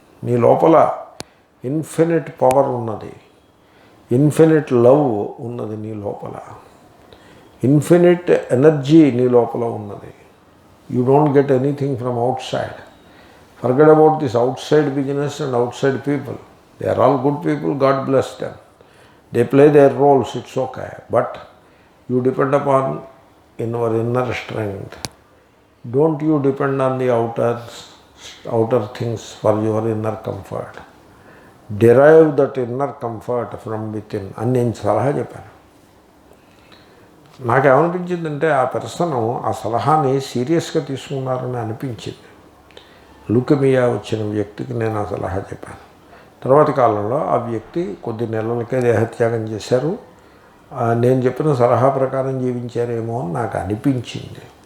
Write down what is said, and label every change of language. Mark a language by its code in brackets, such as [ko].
[te] నీ లోపల infinite power ఉన్నది, ఇన్ఫినిట్ లవ్ ఉన్నది నీ లోపల, ఇన్ఫినిట్ ఎనర్జీ నీ లోపల ఉన్నది. [en] You don't get anything from outside. Forget about this outside business and outside people. They are all good people, God bless them, they play their roles, it's okay. But you depend upon in your inner strength. Don't you depend on the outer things for your inner comfort. Derive that inner comfort from within [te] అని నేను సలహా చెప్పాను. నాకేమనిపించిందంటే ఆ person ఆ సలహాని సీరియస్గా తీసుకున్నారని అనిపించింది. లుకేమియా వచ్చిన వ్యక్తికి నేను ఆ సలహా చెప్పాను. తర్వాతి కాలంలో ఆ వ్యక్తి కొద్ది నెలలకే దేహత్యాగం చేశారు. నేను చెప్పిన సలహా ప్రకారం జీవించారేమో అని నాకు అనిపించింది.